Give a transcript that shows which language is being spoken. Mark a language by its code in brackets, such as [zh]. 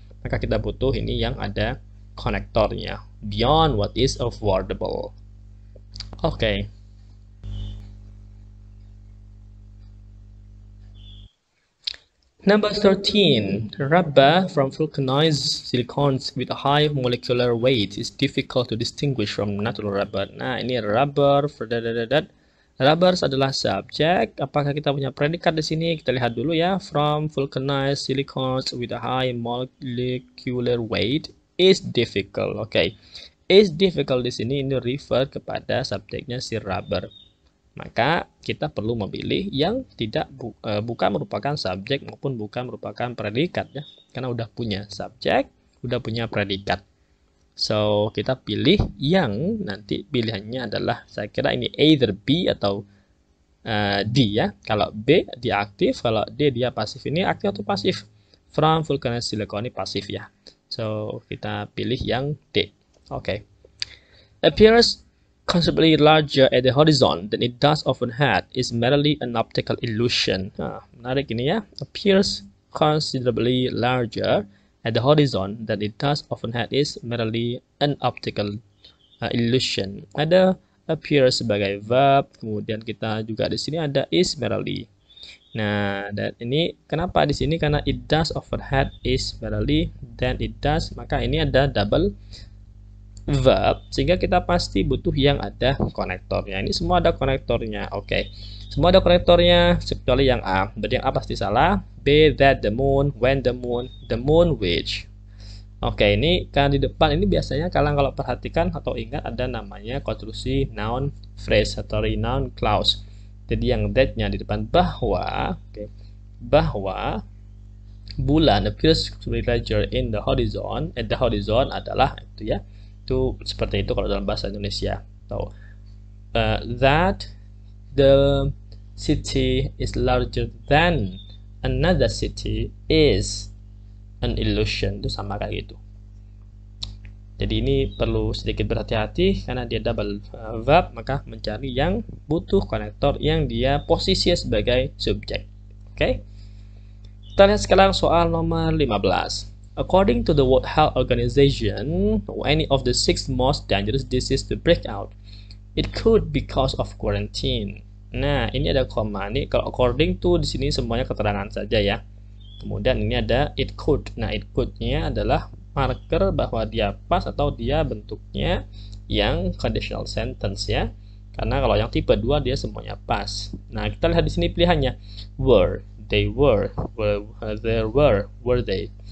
[id] Maka kita butuh ini yang ada konektornya. [en] Beyond what is affordable. Number 13. Rubber from vulcanized silicones with a high molecular weight is difficult to distinguish from natural rubber. Nah, ini rubber [id] Rubbers adalah subjek. Apakah kita punya predikat di sini? Kita lihat dulu ya. [en] From vulcanized silicones with a high molecular weight is difficult. [id] Oke. Is difficult di sini ini refer kepada subjeknya si rubber. Maka kita perlu memilih yang tidak bukan merupakan subjek maupun bukan merupakan predikat ya. Karena udah punya subjek, udah punya predikat. So, kita pilih yang nanti pilihannya adalah, saya kira ini either B atau D ya. Kalau B dia aktif, kalau D dia pasif. Ini aktif atau pasif? From vulcanized silicon ini pasif ya. So, kita pilih yang D. Oke. [en] Appears considerably larger at the horizon than it does overhead is merely an optical illusion. Nah, menarik ini ya. Appears considerably larger at the horizon that it does overhead is merely an optical illusion. [id] Ada appear sebagai verb, kemudian kita juga di sini ada is merely. Nah, dan ini kenapa di sini? Karena it does overhead is merely, then it does, maka ini ada double verb, sehingga kita pasti butuh yang ada konektornya. Ini semua ada konektornya. Oke. Semua ada konektornya kecuali yang A. Berarti yang A pasti salah. [en] B, that, the moon, when the moon which. [id] Oke, ini kan di depan ini biasanya kalian kalau perhatikan atau ingat ada namanya konstruksi noun phrase atau noun clause. Jadi yang that-nya di depan bahwa, bahwa bulan appears larger in the horizon, at the horizon adalah itu ya. Itu seperti itu kalau dalam bahasa Indonesia. [en] Atau that the city is larger than another city is an illusion. [id] Itu sama kayak gitu. Jadi ini perlu sedikit berhati-hati karena dia double verb, maka mencari yang butuh konektor yang dia posisi sebagai subjek. Oke. Kita lihat sekarang soal nomor 15. [en] According to the World Health Organization, any of the 6 most dangerous diseases to break out, it could because of quarantine. [id] Nah, ini ada koma. Ini kalau according to di sini semuanya keterangan saja ya. Kemudian ini ada it could. Nah, it could-nya adalah marker bahwa dia pas atau dia bentuknya yang conditional sentence ya. Karena kalau yang tipe 2 dia semuanya pas. Nah, kita lihat di sini pilihannya. [en] Were, they were, there were they.